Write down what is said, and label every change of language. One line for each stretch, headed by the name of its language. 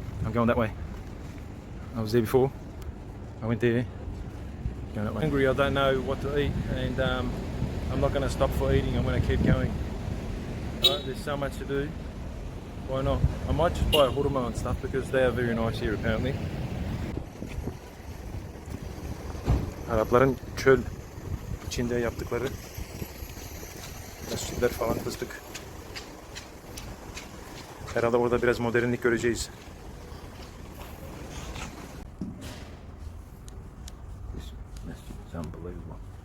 English: I'm going that way. I was there before. I went there. Going that way. Hungry, I don't know what to eat. And I'm not going to stop for eating. I'm going to keep going. Right, there's so much to do. Why not? I might just buy a hurma and stuff because they are very nice here apparently.
Turkish: Arapların çöl içinde yaptıkları mescitler falan fıstık. Herhalde orada biraz modernlik göreceğiz.
English: This mescid is unbelievable.